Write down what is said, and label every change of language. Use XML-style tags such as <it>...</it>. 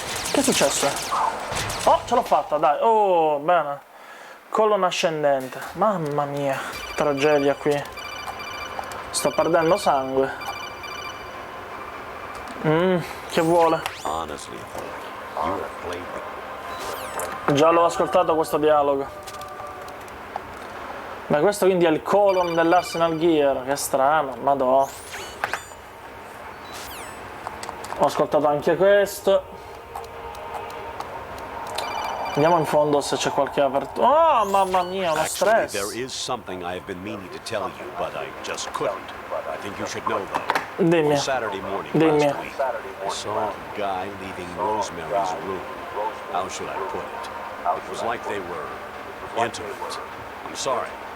<it>Che è successo? Oh, ce l'ho fatta, dai. Oh, bene. Colonna ascendente. Mamma mia, tragedia qui. Sto perdendo sangue. Che vuole?</it> <en>Honestly, you have played the...</en> <it>Già l'ho ascoltato questo dialogo. Ma questo quindi è il colon dell'Arsenal Gear. Che strano, madò. Ho ascoltato anche questo. Andiamo in fondo se c'è qualche apertura. Oh, mamma mia, uno</it> <en>Actually,</en> <it>stress.</it> <en>there is something I have been meaning to tell you, but I just couldn't. I think you should know though.</en> <it>Dimmi.</it> <en>On Saturday morning</en> <it>Dimmi.</it> <en>last week, I saw a guy leaving Rosemary's room. How should I put it? It was like they were intimate. I'm sorry.</en>